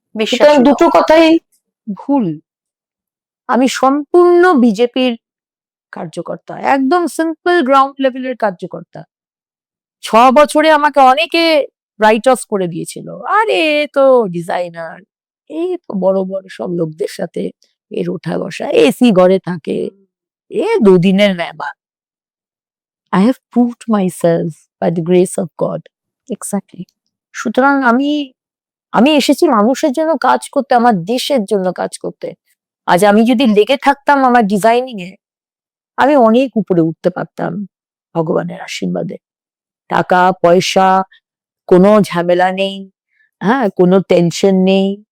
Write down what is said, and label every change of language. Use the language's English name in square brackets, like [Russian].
[Bangla] সুতরাং দুটো কথাই ভুল। আমি সম্পূর্ণ বিজেপির কার্যকর্তা, একদম সিম্পল গ্রাউন্ড লেভেলের কার্যকর্তা। 6 বছরে আমাকে অনেকে রাইট অফ করে দিয়েছিল, আরে তো ডিজাইনার, এই তো বড় বড় সব লোকদের সাথে এর ওঠা বসা, এসি ঘরে থাকে, এ 2 দিনের মেহমান। [English] I have proved myself by the grace of God. Exactly. [Bangla] সুতরাং আমি এসেছি মানুষের জন্য কাজ করতে, আমার দেশের জন্য কাজ করতে। আজ আমি যদি লেগে থাকতাম আমার ডিজাইনিং এ, আমি অনেক উপরে উঠতে পারতাম ভগবানের আশীর্বাদে। টাকা পয়সা, কোনো ঝামেলা নেই, হ্যাঁ, কোনো টেনশন নেই।